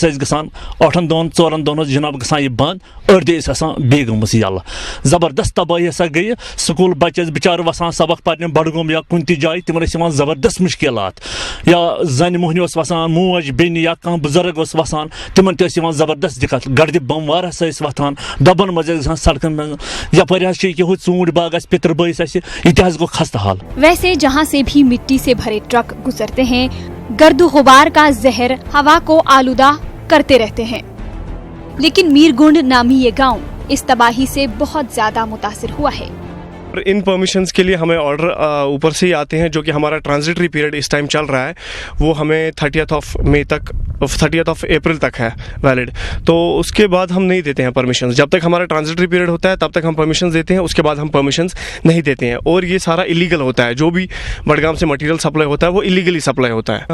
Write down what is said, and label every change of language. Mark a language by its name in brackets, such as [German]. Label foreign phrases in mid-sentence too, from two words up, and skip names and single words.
[Kashmiri] ٲسۍ گژھان 8 دۄہَن 4 دۄہَن اوس جِناب گژھان یہِ بنٛد أڑۍ دۄہ ٲسۍ آسان بیٚیہِ گٔمٕژ یَلہٕ زبردست تبٲہی ہسا گٔیہِ سکوٗل بَچہِ ٲسۍ بِچارٕ وَسان سبق پَرنہِ بڈگوم یا کُنہِ تہِ جایہِ تِمن ٲسۍ یِوان زبردست مُشکِلات یا زَنہِ موہنیو اوس وَسان موج بیٚنہِ یا کانٛہہ بُزرٕگ اوس وَسان تِمن تہِ ٲسۍ یِوان زبردست دِقت گردِ بموار ہسا ٲسۍ وۄتھان ڈبن منٛز ٲسۍ گژھان سڑکن منٛز یپٲرۍ حظ چھِ یہِ ژوٗنٛٹھۍ باغ اَسہِ پِتٕر بٲیِس اَسہِ یہِ تہِ حظ گوٚو خستہٕ حال. [Urdu] ویسے جہاں سے بھی مٹی سے بھرے ٹرک گزرتے ہیں گرد و غبار کا زہر ہوا کو آلودہ کرتے رہتے ہیں لیکن میرگنڈ نامی یہ گاؤں اس تباہی سے بہت زیادہ متاثر ہوا ہے. ان پرمیشنز کے لیے ہمیں آرڈر اوپر سے ہی آتے ہیں جو کہ ہمارا [English] transitory period [Urdu] اس ٹائم چل رہا ہے وہ ہمیں 30 اپریل تک ہے ویلڈ تو اس کے بعد ہم نہیں دیتے ہیں پرمیشنز جب تک ہمارا [English] transitory period [Urdu] ہوتا ہے تب تک ہم پرمیشنز دیتے ہیں اس کے بعد ہم پرمیشنز نہیں دیتے ہیں اور یہ سارا ایلیگل ہوتا ہے جو بھی بڈگام سے [English] material supply [Urdu] ہوتا ہے وہ ایلیگلی سپلائی ہوتا ہے.